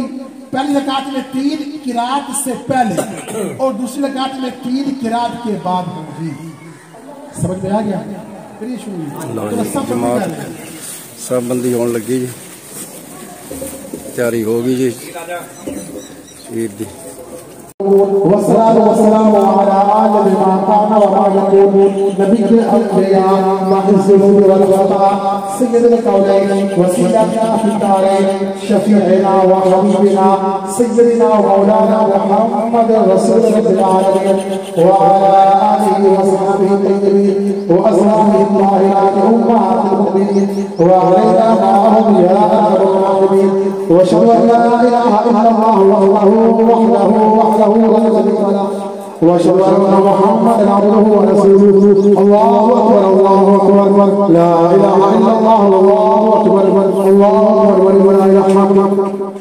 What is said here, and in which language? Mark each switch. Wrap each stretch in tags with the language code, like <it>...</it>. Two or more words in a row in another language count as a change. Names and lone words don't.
<ur>پہلی رکعت میں 3 قرات سے پہلے اور دوسری رکعت میں 3 قرات کے بعد ہوگی. سمجھ میں آ گیا؟ پھر یہ شروع</ur> <pa>سب بندی ہونے لگی جی، تیاری ہوگی جی عید دی.</pa> <ar>والصلاة والسلام على آله ما كان وما يكون نبي الأنبياء ماهج ول وفا سيد الكونين وسيلتنا في الدارين شفيعنا وحبيبنا سيدنا ومولانا محمد رسول العالمين وعلى آله وصحابه الطيبين وأزواجه الطاهرات أمهات المؤمنين وعلينا معهم يا أرحم الراحمين وأشهد أن لا إله إلا الله وحده واشهد ان محمدا عبده ورسوله الله اكبر الله اكبر لا اله الا الله الله اكبر الله اكبر ولله الحمد</ar>